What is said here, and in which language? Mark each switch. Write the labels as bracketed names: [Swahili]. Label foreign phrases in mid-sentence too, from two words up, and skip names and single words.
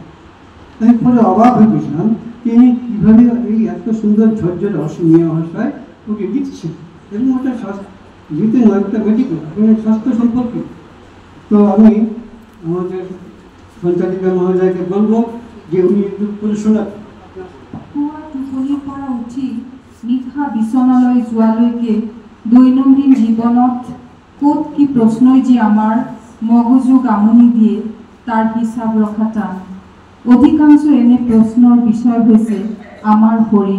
[Bangla] আমি পরে অবাক হয়ে গেছিলাম তিনি কীভাবে এই এত সুন্দর ঝরঝর অসমীয়া ভাষায় ওকে লিখছেন, এবং ওটা লিখতে নয়, একটা মেডিকেল স্বাস্থ্য সম্পর্কে। তো আমি আমাদের সঞ্চালিকা মহোদয়কে বলবো যে উনি একটু করে শোনাবেন। [Assamese] পুৱা টোপনিৰ পৰা উঠি নিশা বিচনালৈ যোৱালৈকে দৈনন্দিন জীৱনত ক'ত কি প্ৰশ্নই যে আমাৰ মগজুক আমনি দিয়ে তাৰ হিচাপ ৰখা টান। অধিকাংশ এনে প্ৰশ্নৰ বিষয় হৈছে আমাৰ শৰীৰ।